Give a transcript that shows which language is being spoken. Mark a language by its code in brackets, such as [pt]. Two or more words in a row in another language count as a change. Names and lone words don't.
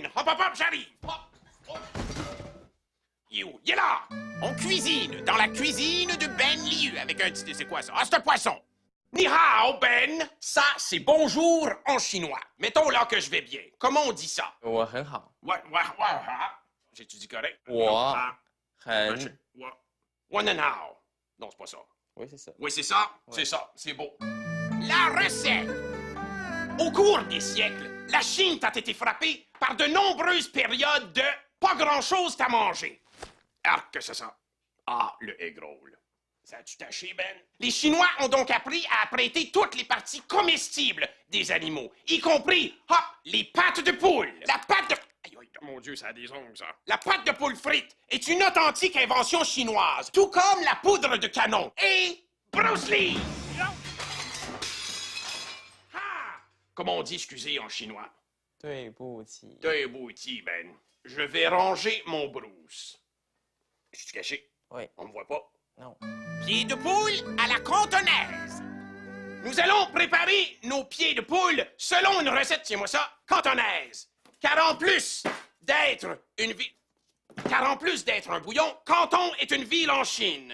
[fr] Hop, hop, hop, j'arrive. Hop, hop. Il est où? Il est là. On cuisine dans la cuisine de Ben Liu avec un petit... C'est quoi ça? Ah, c'est un poisson. [zh] Ni hao, [fr] Ben. Ça, c'est bonjour en chinois. Mettons là que je vais bien. Comment on dit ça? Ouais, ouais, ouais. J'ai-tu dit correct? One and how. Non, c'est pas ça. Oui, c'est ça. Oui, c'est ça. Ouais. C'est ça. C'est beau. La recette. Au cours des siècles, la Chine a été frappée par de nombreuses périodes de pas grand-chose à manger. Ah, que c'est ça? Ah, le [en] egg roll. [fr] Ça a-tu taché, Ben? Les Chinois ont donc appris à apprêter toutes les parties comestibles des animaux, y compris, hop, les pattes de poule. La patte de... Aïe, aïe, mon Dieu, ça a des ongles, ça. La pâte de poule frite est une authentique invention chinoise, tout comme la poudre de canon et Bruce Lee. Ah! Comment on dit excusez en chinois? [zh] Dui bu ji. Dui bu ji, Ben. [fr] Je vais ranger mon Bruce. Je suis caché? Oui. On me voit pas? Non. Pieds de poule à la cantonaise. Nous allons préparer nos pieds de poule selon une recette, tiens-moi ça, cantonaise. Car en plus d'être un bouillon, Canton est une ville en Chine.